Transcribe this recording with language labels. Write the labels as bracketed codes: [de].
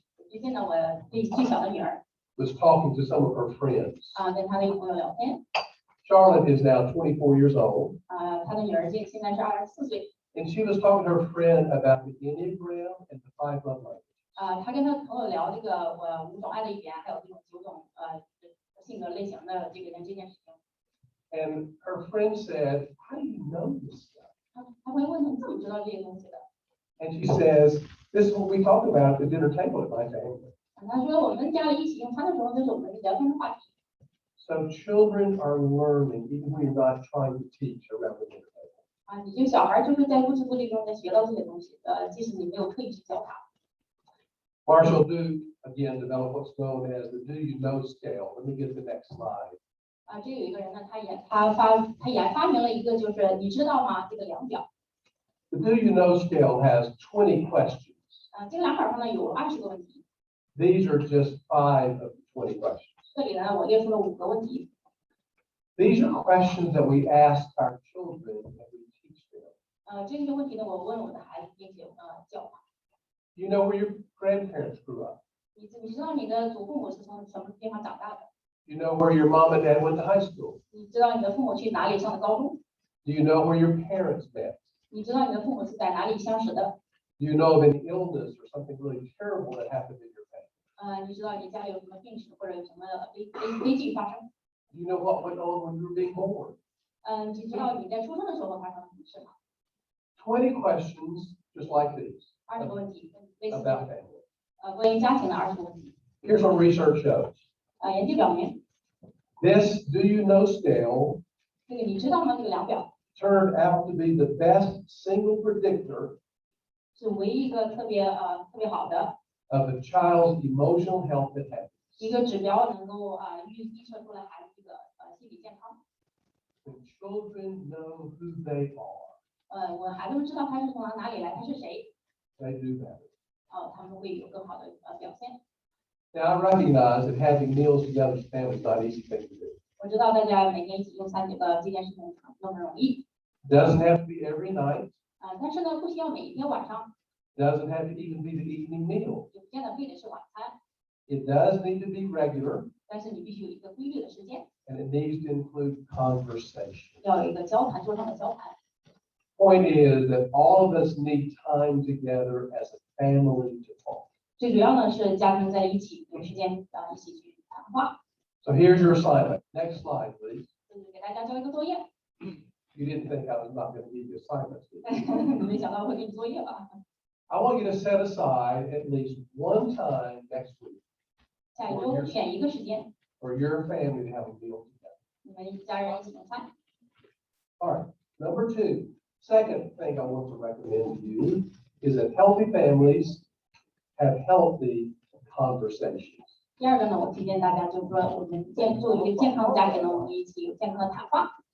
[zh] 最近呢，我最小的女儿 [en] was talking to some of her friends. [zh] 跟她的一个朋友聊天， [en] Charlotte is now 24 years old, [zh] 他的女儿现在是24岁， [en] and she was talking to her friend about the Enneagram and the 5 love languages. [zh] 他跟他朋友聊这个5种爱的语言，还有这种9种性格类型的这件事情。 [en] And her friend said, "How do you know this stuff?" [zh] 他会问他你怎么知道这些东西的？ [en] And she says, "This is what we talk about at the dinner table at my family." [zh] 他说我们家里一起用餐的时候，这是我们聊天的话题。 [en] So children are learning even when you're not trying to teach around the dinner table. [zh] 你这个小孩就是在不知不觉中在学到这些东西，即使你没有刻意去教他。 [en] Marshall Duke again developed what's known as the "Do You Know" scale. Let me get the next slide. [zh] 这有一个人呢，他发明了一个，就是你知道吗？这个量表。 [en] The "Do You Know" scale has 20 questions. [zh] 这个量表上呢有20个问题。 [en] These are just 5 of the 20 questions. [zh] 这里呢我列出了5个问题。 [en] These are questions that we ask our children and we teach them. [zh] 这些问题呢我问我的孩子，并且教他。 [en] You know where your grandparents grew up. [zh] 你知道你的祖父母是从什么地方长大的？ [en] You know where your mom and dad went to high school. [zh] 你知道你的父母去哪里上的高中？ [en] Do you know where your parents met? [zh] 你知道你的父母是在哪里相识的？ [en] Do you know of any illness or something really terrible that happened in your family? [zh] 你知道你家里有什么病史或者有什么悲剧发生？ [en] Do you know what went on when you were being born? [zh] 你知道你在出生的时候发生了什么事吗？ [en] 20 questions just like these [zh] 20个问题，类似 [en] about family. [zh] 关于家庭的20个问题。 [en] Here's what research shows. [zh] 研究表明， [en] This "Do You Know" scale [zh] 这个你知道吗？这个量表 [en] turned out to be the best single predictor [zh] 是唯一一个特别好的 [en] of a child's emotional health and happiness. [zh] 一个指标，能够预测出来孩子这个心理健康。 [en] When children know who they are, [zh] 我孩子们知道他是从哪里来，他是谁， [en] they do better. [zh] 他们会有更好的表现。 [en] Now, I recognize that having meals together as a family is not an easy thing to do. [zh] 我知道大家每天一起用餐这件事情不那么容易， [en] It doesn't have to be every night. [zh] 但是呢，不需要每一天晚上， [en] It doesn't have to even be the evening meal. [zh] 也不见得非得是晚餐， [en] It does need to be regular, [zh] 但是你必须有一个规律的时间， [en] and it needs to include conversation. [zh] 要有一个交谈，桌上的交谈。 [en] Point is that all of us need time together as a family to talk. [zh] 最主要呢是家庭在一起有时间一起去谈话。 [en] So here's your assignment. Next slide, please. [zh] 就是给大家交一个作业， [en] You didn't think I was not going to give you assignments, did you? [zh] 没想到会给你作业吧？ [en] I want you to set aside at least one time next week [zh] 下一周选一个时间， [en] for your family to have a meal together. [zh] 你们一家人一起用餐。 [en] All right. Number 2, second thing I want to recommend to you is that healthy families have healthy conversations. [zh] 第二个呢，我推荐大家就是说，我们作为一个健康的家庭呢，我们一起有健康的谈话。